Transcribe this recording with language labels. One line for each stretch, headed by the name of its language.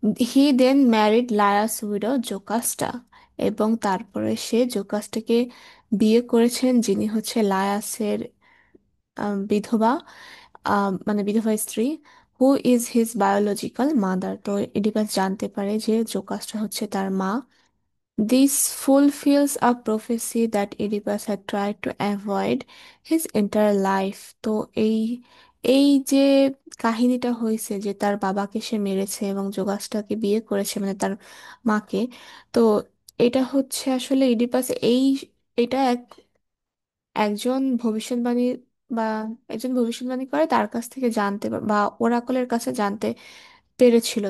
English: he then married Laius widow Jocasta,
Bangla: এবং তারপরে সে জোকাস্টাকে বিয়ে করেছেন, যিনি হচ্ছে লায়াসের বিধবা, মানে বিধবা স্ত্রী,
English: Who is his biological mother.
Bangla: তো ইডিপাস জানতে পারে যে জোকাস্টা হচ্ছে তার মা।
English: This fulfills a prophecy that Oedipus had tried to avoid his entire life.
Bangla: তো এই এই যে কাহিনীটা হয়েছে যে তার বাবাকে সে মেরেছে এবং যোগাসটাকে বিয়ে করেছে, মানে তার মাকে, তো এটা হচ্ছে আসলে ইডিপাস এটা একজন ভবিষ্যৎবাণী বা একজন ভবিষ্যৎবাণী করে তার কাছ থেকে জানতে বা ওরাকলের কাছে জানতে পেরেছিল।